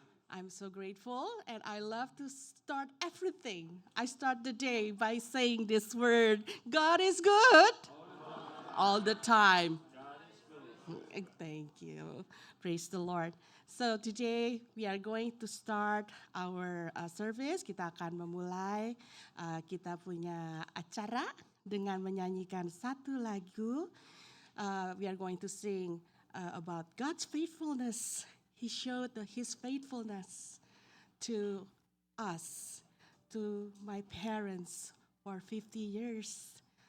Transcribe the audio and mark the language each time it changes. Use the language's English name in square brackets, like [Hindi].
[English] I'm so grateful, and I love to start everything. I start the day by saying this word: God is good all the time. Thank you. Praise the Lord. So today we are going to start our service. [Indonesian] Kita akan memulai kita punya acara dengan menyanyikan satu lagu. [English] We are going to sing about God's faithfulness. He showed His faithfulness to us, to my parents for 50 years.